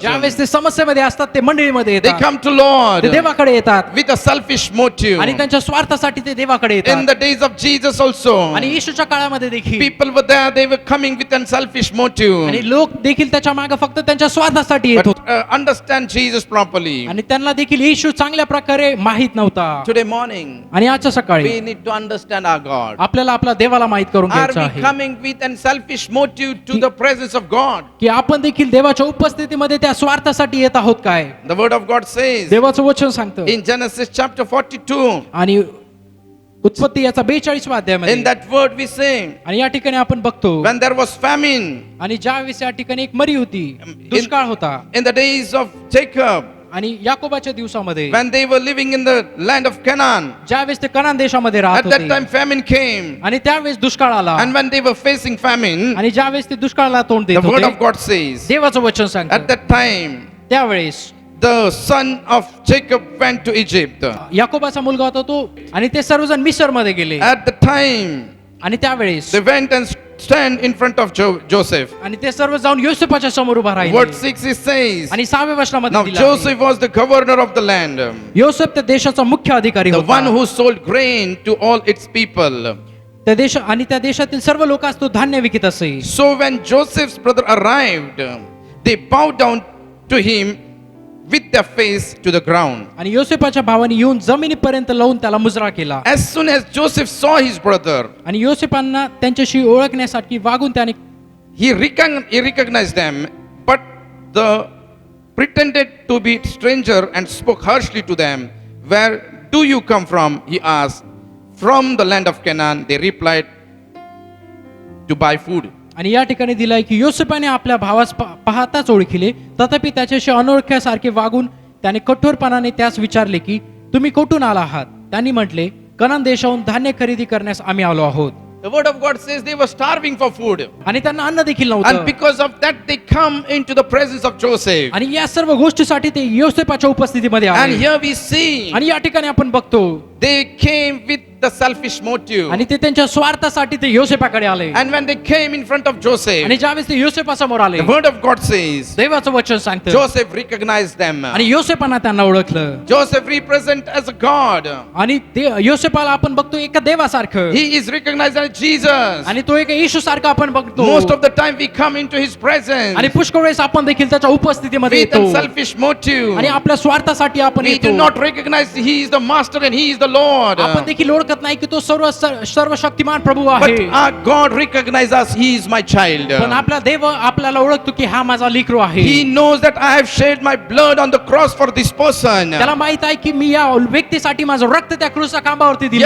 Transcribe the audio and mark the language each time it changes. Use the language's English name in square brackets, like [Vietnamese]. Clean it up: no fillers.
[Marathi] ज्यावेळेस ते समस्येमध्ये असतात ते मंडळीमध्ये [English] They [Marathi] येतात. [English] come to Lord [Marathi] ते देवाकडे येतात [English] with a selfish motive. [Marathi] आणि त्यांच्या स्वार्थासाठी ते देवाकडे [English] In [Marathi] येतात. [English] the days of Jesus also, [Marathi] आणि येशूच्या काळामध्ये देखील [English] people were there, they were coming with a selfish motive. [Marathi] आणि लोक देखील त्याच्या मागे फक्त त्यांच्या स्वार्थासाठी येत [English] But [Marathi] होते. [English] understand Jesus properly. [Marathi] आणि त्यांना देखील येशू चांगल्या प्रकारे माहित नव्हता. [English] Today morning, [Marathi] आणि आजच्या सकाळी [English] we need to understand our God. [Marathi] आपल्याला आपल्या देवाला माहित करून [English] Are [Marathi] घ्यायचं [English] we [Marathi] आहे [English] coming with a selfish motive to the presence of God? [Marathi] की आपण देखील देवाच्या उपस्थितीमध्ये त्या स्वार्थासाठी येत आहोत काय? [English] The word of God says [Marathi] देवाचं वचन सांगतं [English] in Genesis chapter 42, [Marathi] आणि उत्पत्ती याचा 42व्या अध्यायामध्ये [English] in that word we say, [Marathi] आणि या ठिकाणी आपण बघतो [English] when there was famine [Marathi] आणि ज्यावेळेस या ठिकाणी एक मरी होती, दुष्काळ होता [English] in the days of Jacob, [Marathi] आणि याकोबाच्या दिवसामध्ये [English] when they were living in the land of Canaan, [Marathi] ज्यावेळेस ते कनान देशामध्ये राहत [English] at that [Marathi] होते [English] time famine came. [Marathi] आणि त्यावेळेस दुष्काळ आला [English] And when they were facing famine, [Marathi] आणि ज्यावेळेस ते दुष्काळाला तोंड देत [English] the word of [Marathi] होते [English] God says, [Marathi] देवाचं वचन [English] at [Marathi] सांगतं [English] that time, [Marathi] त्यावेळेस [English] the son of Jacob went to Egypt. [Marathi] याकोबाचा मुलगा होता तो आणि ते सर्वजण मिसर मध्ये गेले [English] At the time, [Marathi] आणि त्यावेळेस [English] they went and stand in front of Joseph. [Marathi] आणि ते सर्व जाऊन योसेफाच्या समोर उभा [English] Word [Marathi] राहिले [English] 6 it says, [Marathi] आणि 6व्या वचनामध्ये [English] now [Marathi] दिलं आहे, [English] Joseph was the governor of the land, [Marathi] योसेफ त्या देशाचा मुख्य अधिकारी [English] the one [Marathi] होता. [English] who sold grain to all its people. [Marathi] त्या देश आणि त्या देशातील सर्व लोकांस तो धान्य विकत असे. [English] So when Joseph's brother arrived, they bowed down to him with their face to the ground. [Marathi] आणि योसेफाच्या भावाने येऊन जमिनीपर्यंत लावून त्याला मुजरा केला. [English] As soon as Joseph saw his brother, [Marathi] आणि योसेफांना त्यांच्याशी ओळखण्यासाठी वागून त्याने [English] he recognized them, but the pretended to be stranger and spoke harshly to them. Where do you come from? He asked. From the land of Canaan, they replied, to buy food. [Marathi] आणि या ठिकाणी दिलाय की योसेफाने आपल्या भावास पाहताच ओळखिले, तथापि त्याच्याशी अनोळख्यासारखे वागून त्याने कठोरपणाने त्यास विचारले की तुम्ही कुठून आला आहात? त्यांनी म्हटले, कनान देशाहून धान्य खरेदी करण्यास आम्ही आलो आहोत. [English] The word of God says they were starving for food. [Marathi] आणि त्यांना अन्न देखील [English] And [Marathi] नव्हतं. [English] because of that, they come into the presence of Joseph. [Marathi] आणि या सर्व गोष्टीसाठी ते योसेफाच्या उपस्थितीमध्ये [English] And [Marathi] आले. [English] here we see [Marathi] आणि या ठिकाणी आपण बघतो [English] they came with the selfish motive. [Marathi] आणि ते त्यांच्या स्वार्थासाठी ते योसेफाकडे आले. [English] And when they came in front of Joseph, [Marathi] आणि ज्यावेळेस ते योसेफासमोर आले, [English] the word of God says, [Marathi] देवाचं वचन सांगतं, [English] Joseph recognized them. [Marathi] आणि योसेफांना त्यांना ओळखलं. [English] Joseph represent as a God. [Marathi] आणि योसेफाला आपण बघतो एका देवासारखं, [English] He is recognized as Jesus. [Marathi] आणि तो एक येशू सारखा आपण बघतो. [English] Most of the time we come into His presence [Marathi] आणि पुष्कळ वेळेस आपण देखील त्याच्या उपस्थितीमध्ये [English] with a [Marathi] येतो [English] selfish motive. [Marathi] आणि आपल्या स्वार्थासाठी आपण [English] We do [Marathi] येतो. [English] not recognize He is the Master and He is the Lord. [Marathi] आपण देखील ओळखत नाही की तो सर्व शक्तिमान प्रभू [English] But [Marathi] आहे. [English] our God recognizes us. He is my child. [Marathi] पण आपला देव आपल्याला ओळखतो की हा माझा लेकरू आहे. [English] He knows that I have shed my blood on the cross for this person. [Marathi] त्याला माहित आहे की मी या व्यक्तीसाठी माझं रक्त त्या क्रूसच्या खांबावरती दिलं